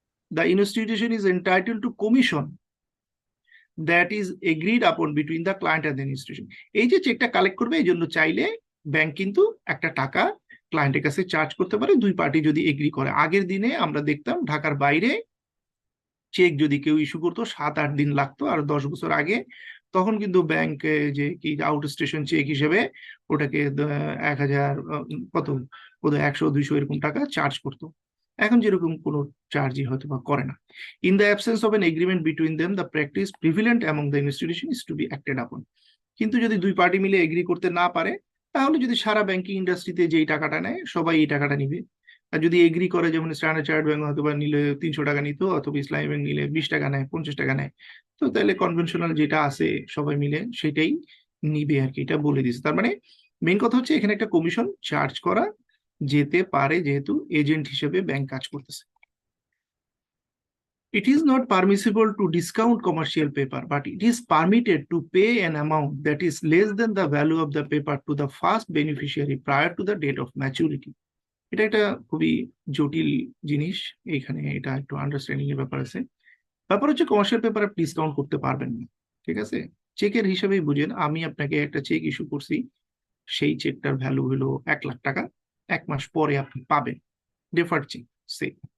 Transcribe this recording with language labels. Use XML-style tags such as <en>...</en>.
<en>the institution is entitled to commission that is agreed upon between the client and the institution.</en> <bn>এই যে চেকটা collect করবে এই জন্য চাইলে ব্যাংক কিন্তু একটা টাকা ক্লায়েন্টের কাছে চার্জ করতে পারে, দুই পার্টি যদি এগ্রি করে। আগের দিনে আমরা দেখতাম ঢাকার বাইরে চেক যদি কেউ ইস্যু করতো 7-8 দিন লাগতো, আর 10 বছর আগে তখন কিন্তু ব্যাংক যে কি আউট স্টেশন চেক হিসেবে ওটাকে 1,000 কত বোধহয় 100-200 এরকম টাকা চার্জ করতো। এখন যেরকম কোনো চার্জই হয়তো বা করে না।</bn> <en>In the absence of an agreement between them the practice prevalent among the institution is to be acted upon.</en> <bn>কিন্তু যদি দুই পার্টি মিলে এগ্রি করতে না পারে, তাহলে যদি সারা ব্যাংকিং ইন্ডাস্ট্রিতে যেই টাকাটা নেয় সবাই এই টাকাটা নিবে। আর যদি এগ্রি করে, যেমন স্ট্যান্ডার্ড চার্টার্ড ব্যাংক হয়তো বা নিলে 300 টাকা নিত, অথবা ইসলামী ব্যাংক নিলে 20 টাকা নেয়, 50 টাকা নেয়, তো তাহলে কনভেনশনাল যেটা আছে সবাই মিলে সেটাই নিবে আর কি, এটা বলে দিচ্ছে। তার মানে মেইন কথা হচ্ছে এখানে একটা কমিশন চার্জ করা যেতে পারে যেহেতু এজেন্ট হিসেবে ব্যাংক কাজ করতেছে।</bn> <en>It is not permissible to discount commercial paper, but it is permitted to pay an amount that is less than the value of the paper to the first beneficiary prior to the date of maturity.</en> <bn>এটা একটা খুবই জটিল জিনিস, এখানে এটা একটু understanding এর ব্যাপার আছে। ব্যাপার হচ্ছে কমার্শিয়াল পেপার আপনি ডিসকাউন্ট করতে পারবেন না, ঠিক আছে? চেকের হিসাবেই বুঝেন, আমি আপনাকে একটা চেক ইস্যু করছি, সেই চেকটার ভ্যালু হলো 1,00,000 টাকা, 1 মাস পরে আপনি পাবেন, ডেফার্ড চেক সে।</bn>